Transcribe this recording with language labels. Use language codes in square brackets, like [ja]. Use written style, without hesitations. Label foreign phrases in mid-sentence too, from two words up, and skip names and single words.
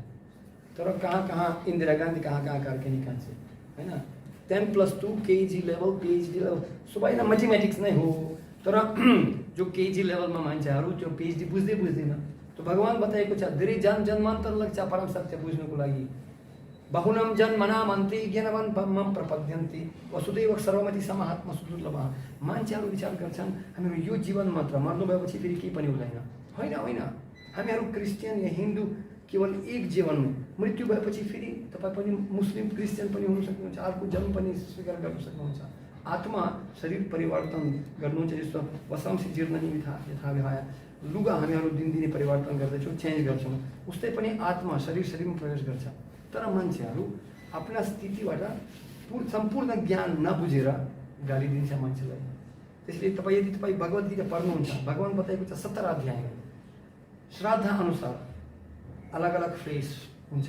[ne] तर कहाँ इन्दिरा गान्धी कहाँ करके निकाल्छ हैन। 10+2 [en] KG level PhD level [ne] सबै न मैथमेटिक्स नै हो। तर जो KG लेभलमा मान्छेहरू त्यो PhD बुझ्दैन। तो भगवान बताएको छ धेरै जन्मान्तर लाग्छ परम सत्य बुझ्नुको लागि। [sa] बहुनम जन्मनामन्ति ज्ञानवान ब्रह्मम प्रपद्यन्ति वसुदैव सर्वमति समाहात्मा सुदुर्लभः। [ne] मान्छेहरू विचार गर्छन् हामीहरू यो जीवन मात्र, मर्नु भएपछि फेरि केही पनि हुँदैन। होइन, हामीहरू क्रिस्चियन या हिन्दू केवल एक जीवनमा, मृत्यु भएपछि फेरि तपाईँ पनि मुस्लिम क्रिस्चियन पनि हुन सक्नुहुन्छ, अर्को जन्म पनि स्वीकार गर्न सक्नुहुन्छ। आत्मा शरीर परिवर्तन गर्नुहुन्छ, जस्तो [sa] वसांसी जीर्णनि यथा विहाय। [ne] लुगा हामीहरू दिनदिनै परिवर्तन गर्दैछौँ, चेन्ज गर्छौँ, उस्तै पनि आत्मा शरीरमा प्रवेश गर्छ। तर मान्छेहरू आफ्ना स्थितिबाट सम्पूर्ण ज्ञान नबुझेर गाली दिन्छ मान्छेलाई। त्यसले यदि तपाईँ भगवत गीता पढ्नुहुन्छ, भगवान बताएको छ 17 अध्यायमा श्राद्ध अनुसार अलग अलग फेस हुन्छ।